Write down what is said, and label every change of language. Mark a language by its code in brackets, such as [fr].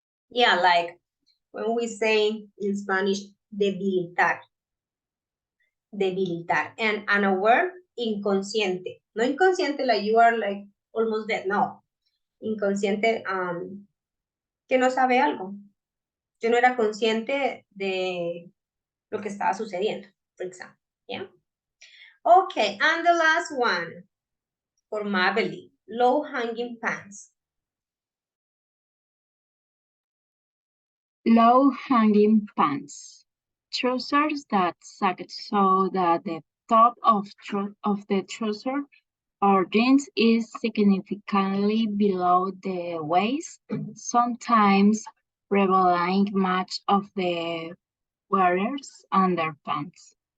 [en] Yeah, like when we say in Spanish, debilitar. Debilitar. And unaware, inconsciente. [es] No inconsciente [en] like you are like almost dead, no. [es] Inconsciente, que no sabe algo. Yo no era consciente de lo que estaba sucediendo, [en] for example. Yeah. Okay, and the last one for Mabel, low hanging pants. Low-hanging pants. Trousers that sag so that the top of the trouser or jeans is significantly below the waist, sometimes revealing much of the wearer's underpants.